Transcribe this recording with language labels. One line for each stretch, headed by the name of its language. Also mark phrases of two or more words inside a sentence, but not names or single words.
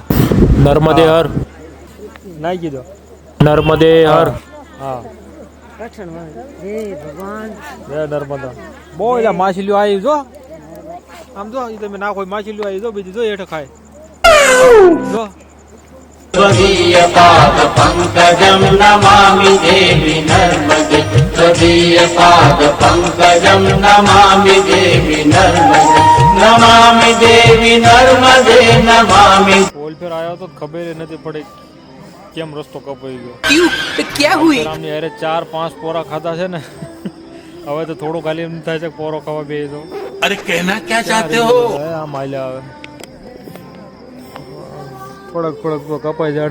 Gujarati: નર્મદે હર, નાખી દો. નર્મદે હર. હા જય નર્મદા. બહુ એટલે માછલીઓ આવી જો, આમ જો તમે નાખો માછલીઓ આવી જો, બીજી જો હેઠ ખાય જો.
Sanskrit: स्वदीय पाद पंकजं नमामि देवी नर्मदे स्वदीय पाद पंकजं नमामि देवी नर्मदे नमामि देवी नर्मदे नमामि.
Gujarati: પોલ પર આવ્યો તો ખબર નથી પડી કેમ રસ્તો કપાઈ ગયો.
Hindi: क्या हुई?
Gujarati: આમની અરે 4-5 પોરા ખાધા છે ને, હવે તો થોડું ખાલી એમ થાય છે પોરો ખાવા બે તો.
Hindi: अरे कहना क्या चाहते हो?
Gujarati: આમ હાલ્યા આવે થોડક કપાઈ જાય.